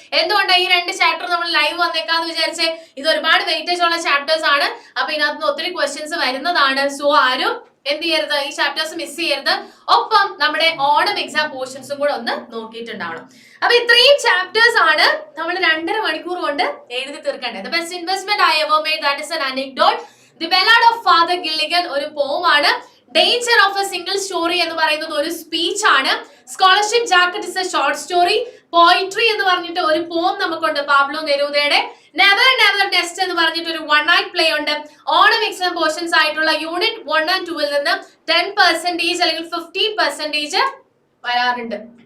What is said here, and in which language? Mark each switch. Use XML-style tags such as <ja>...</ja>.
<ml>എന്തുകൊണ്ടാണ് ഈ 2 ചാപ്റ്റർ നമ്മൾ ലൈവ് വന്നേക്കാന്ന് വിചാരിച്ചേ? ഇത് ഒരുപാട് വെയിറ്റേജ് ഉള്ള ചാപ്റ്റേഴ്സ് ആണ്. അപ്പൊ ഇതിനകത്ത് ഒത്തിരി ക്വസ്റ്റ്യൻസ് വരുന്നതാണ്. സോ ആരും എന്ത് ചെയ്യരുത്, ഈ ചാപ്റ്റേഴ്സ് മിസ് ചെയ്യരുത്. ഒപ്പം നമ്മുടെ ഓണം എക്സാം പോർഷൻസും കൂടെ ഒന്ന് നോക്കിയിട്ടുണ്ടാവണം. അപ്പൊ ഇത്രയും ചാപ്റ്റേഴ്സ് ആണ് നമ്മൾ 2.5 മണിക്കൂർ കൊണ്ട് എഴുതി തീർക്കേണ്ടത്.</ml> <en>The best investment I ever made, that is an anecdote. The Ballad of Father Gilligan</en> <ml>ഒരു പോമാണ്. Danger of a Single Story എന്ന് പറയുന്നത് ഒരു സ്പീച്ച് ആണ്. Scholarship jacket</ml> <en>Is a short story.</en> <ml>Poetry എന്ന് പറഞ്ഞിട്ട് ഒരു പോം നമുക്കുണ്ട്, പാബ്ലോ നെരൂദയുടെ. നെവർ നെവർ നെസ്റ്റ് എന്ന് പറഞ്ഞിട്ട് ഒരു 1 night പ്ലേ ഉണ്ട്. ഓണം എക്സാം പോർഷൻസ് ആയിട്ടുള്ള യൂണിറ്റ് 1 and 2 നിന്ന് 10% അല്ലെങ്കിൽ 15% വരാറുണ്ട്.</ml>